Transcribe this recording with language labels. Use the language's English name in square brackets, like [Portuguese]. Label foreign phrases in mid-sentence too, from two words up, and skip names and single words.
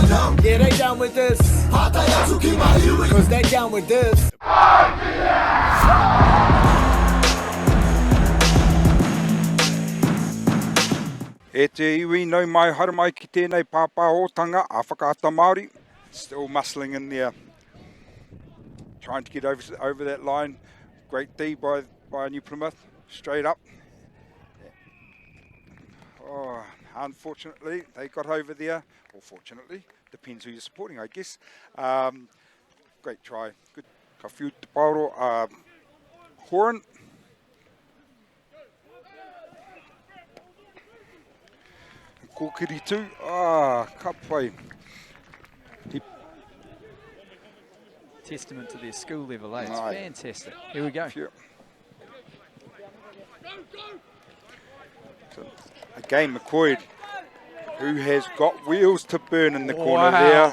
[English] know. Yeah, they down with this. Cause they down with this. [Māori] E te iwi nau mai haramai ki tēnei pāpāhotanga a whakaata Māori. [English] Still muscling in there. Trying to get over that line. Great D by New Plymouth. Straight up. Oh, unfortunately, they got over there. Or fortunately, depends who you're supporting, I guess. Great try. Good. [Māori] Ka whiu te pauro Horan. Kōkiri tū. Ka pai. [English] Testament to their school level, eh? It's fantastic. Here we go. So, again, McCoy, who has got wheels to burn in the corner there.